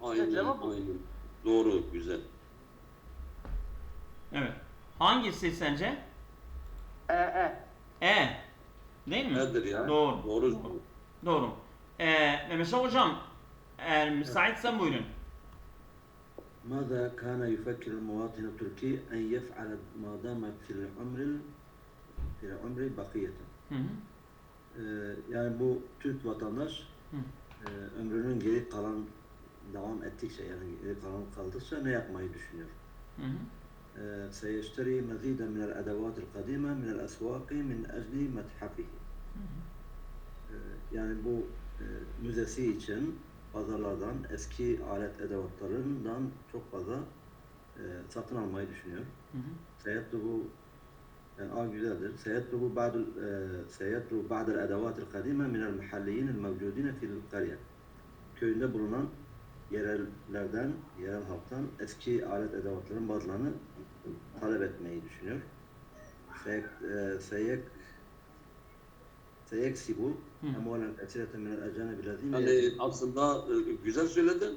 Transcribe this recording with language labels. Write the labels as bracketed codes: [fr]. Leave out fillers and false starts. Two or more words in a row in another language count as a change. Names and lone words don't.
[tr] Aynen, Cevap bu. aynen. Doğru, güzel. Evet. Hangisi sence? E. Değil mi? Nedir ya? Doğru. Doğru. Doğru. Mehmet hocam, eğer müsaitsen buyurun. [ar] ماذا كان يفكر المواطن التركي أن يفعل ما دام في العمر بقية؟ Hı hı. [tr] Yani bu Türk vatandaş ömrünün geri kalan devam ettikçe, yani geri kalan kaldıkça ne yapmayı düşünüyor? Hı hı. [ar] سيشتري مزيدا من الأدوات القديمة من الأسواق من أجل متحفه. [tr] Yani bu müzesi için pazarlardan eski alet edevatlarından çok fazla satın almayı düşünüyor. سيطلب yani güzeldir. [ar] سيطلب بعض الأدوات القديمة من المحليين الموجودين في القرية. [tr] Köyünde bulunan yerel halktan eski alet edevatların bazılarını talep etmeyi düşünüyor. [ar] سيكسب أموالا كثيرة من الأجانب الذين. [tr] Yani aslında güzel söyledin.